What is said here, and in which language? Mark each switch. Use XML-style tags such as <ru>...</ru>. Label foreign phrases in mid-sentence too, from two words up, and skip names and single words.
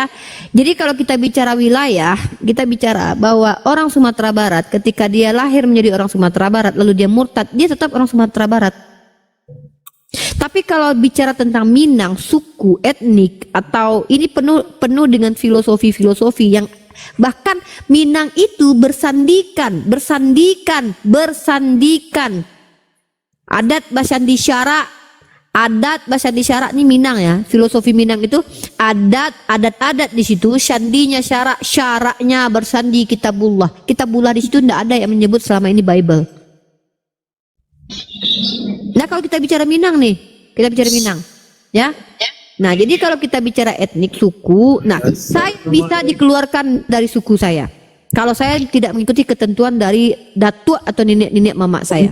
<id>Jadi kalau kita bicara wilayah, kita bicara bahwa orang Sumatera Barat ketika dia lahir menjadi orang Sumatera Barat lalu dia murtad, dia tetap orang Sumatera Barat. Tapi kalau bicara tentang Minang, suku, etnik, atau ini penuh dengan filosofi yang bahkan Minang itu bersandikan</id> <min>adat basandi syarak. Adat basandi syarak</min> <id>ini Minang ya. Filosofi Minang itu adat di situ, sandinya syarak, syaraknya bersandi kitabullah. Kitabullah di situ tidak ada yang menyebut selama ini Bible. Nah, kalau kita bicara Minang nih, kita bicara Minang, ya. Nah, jadi kalau kita bicara etnik, suku, nah, saya bisa dikeluarkan dari suku saya. Kalau saya tidak mengikuti ketentuan dari datuk atau nenek mama saya.</id>